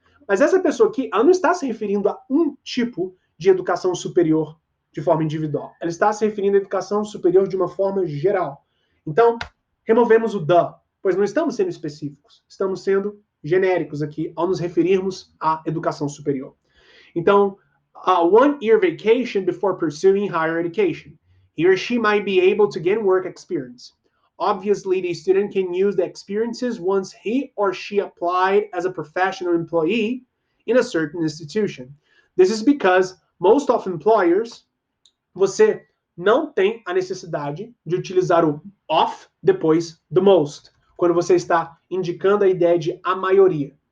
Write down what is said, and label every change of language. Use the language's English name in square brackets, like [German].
[Portuguese] Mas essa pessoa aqui, ela não está se referindo a um tipo de educação superior de forma individual. Ela está se referindo à educação superior de uma forma geral. Então, removemos o the, pois não estamos sendo específicos, estamos sendo genéricos aqui ao nos referirmos à educação superior. [English] Então, a one-year vacation before pursuing higher education. He or she might be able to gain work experience. Obviously, the student can use the experiences once he or she applied as a professional employee in a certain institution. This is because most of employers, [Portuguese] você não tem a necessidade de utilizar o of depois do most, quando você está indicando a ideia de a maioria.